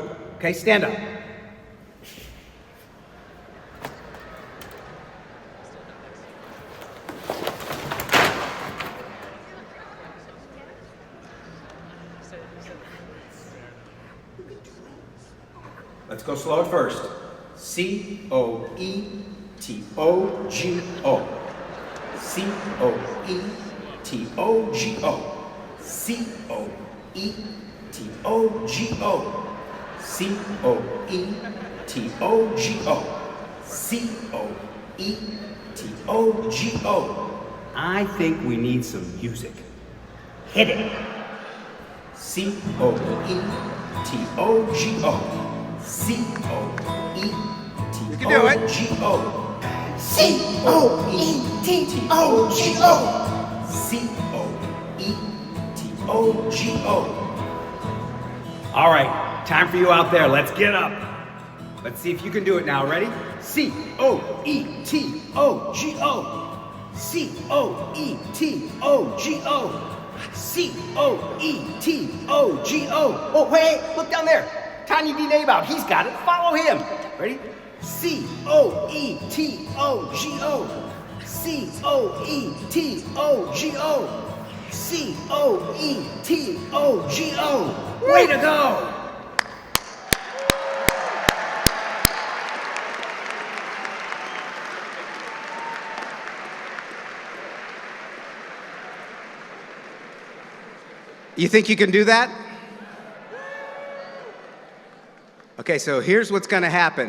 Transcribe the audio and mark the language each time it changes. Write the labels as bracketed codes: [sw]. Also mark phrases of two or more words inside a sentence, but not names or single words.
[en] Okay, stand up. Let's go slow at first. COE-TOGO. COE-TOGO. COE-TOGO. COE-TOGO. I think we need some music. Hit it. C-O-E-T-O-G-O. C-O-E-T-O-G-O. You can do it. C-O-E-T-O-G-O. C-O-E-T-O-G-O. All right, time for you out there. Let's get up. Let's see if you can do it now. Ready? C-O-E-T-O-G-O. C-O-E-T-O-G-O. C-O-E-T-O-G-O. Oh, hey, look down there. Tanya D. Nabout, he's got it. Follow him. Ready? C-O-E-T-O-G-O. C-O-E-T-O-G-O. C-O-E-T-O-G-O. Way to go! You think you can do that? Okay, so here's what's going to happen.